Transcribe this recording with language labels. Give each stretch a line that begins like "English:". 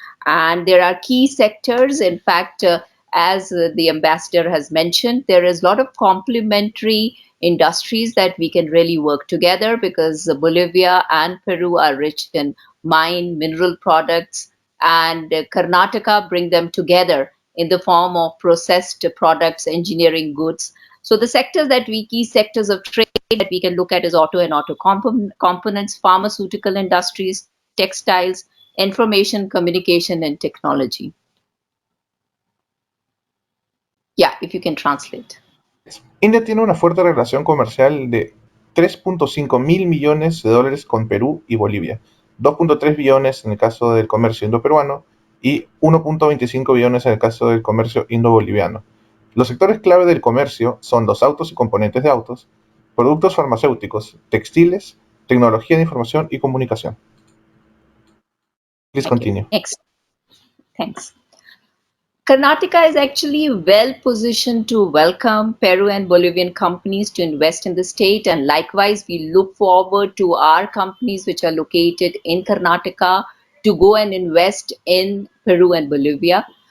English: And there are key sectors. In fact, as the ambassador has mentioned, there is a lot of complementary industries that we can really work together, because Bolivia and Peru are rich in mineral products, and Karnataka bring them together in the form of processed products, engineering goods. So the key sectors of trade that we can look at is auto and auto components, pharmaceutical industries, textiles, information, communication, and technology. Yeah, if you can translate.
Spanish: India tiene una fuerte relación comercial de 3.5 mil millones de dólares con Perú y Bolivia, 2.3 billones en el caso del comercio indo-peruano y 1.25 billones en el caso del comercio indo-boliviano. Los sectores clave del comercio son los autos y componentes de autos, productos farmacéuticos, textiles, tecnología de información y comunicación.
English: Please continue. Next. Thanks. Karnataka is actually well positioned to welcome Peru and Bolivian companies to invest in the state, and likewise we look forward to our companies which are located in Karnataka to go and invest in Peru and Bolivia.